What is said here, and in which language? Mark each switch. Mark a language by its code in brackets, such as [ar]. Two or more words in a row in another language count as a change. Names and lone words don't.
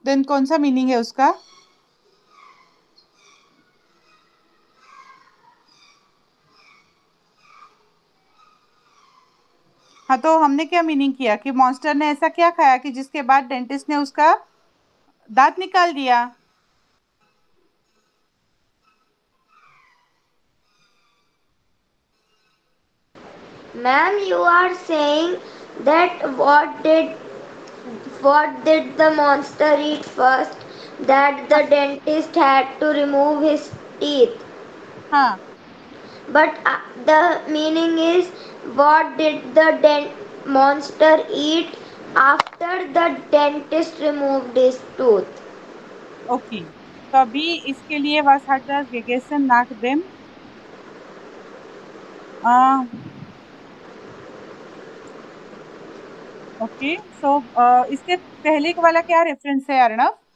[hi] देन कौन सा मीनिंग है उसका? हाँ, तो हमने क्या मीनिंग किया कि मॉन्स्टर ने ऐसा क्या खाया कि जिसके बाद डेंटिस्ट ने उसका दांत निकाल दिया। [en] Ma'am, you are saying that what did the monster eat first? That the dentist had to remove his teeth. [hi] हाँ, [en] But the meaning is what did the monster eat after the dentist removed his tooth? [hi] ओके, तो अभी इसके लिए [de] was hat das gegessen nach dem [hi] ओके, सो इसके पहले वाला क्या रेफरेंस है अर्णव?